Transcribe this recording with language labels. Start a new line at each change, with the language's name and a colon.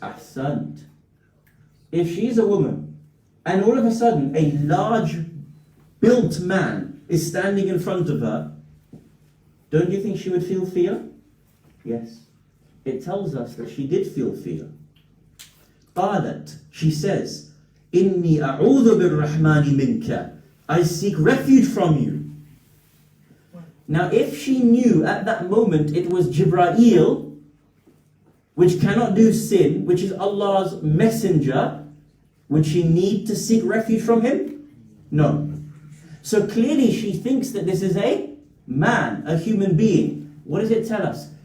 Arabic: Ahsant.
English: If she's a woman, and all of a sudden a large built man is standing in front of her, don't you think she would feel fear? Yes. It tells us that she did feel fear.
Arabic: قالت,
English: she says,
Arabic: إِنِّي أَعُوذُ بِالرَّحْمَنِ مِنْكَ.
English: I seek refuge from you. Now if she knew at that moment it was Jibreel, which cannot do sin, which is Allah's messenger, would she need to seek refuge from him? No. So clearly she thinks that this is a man, a human being. What does it tell us?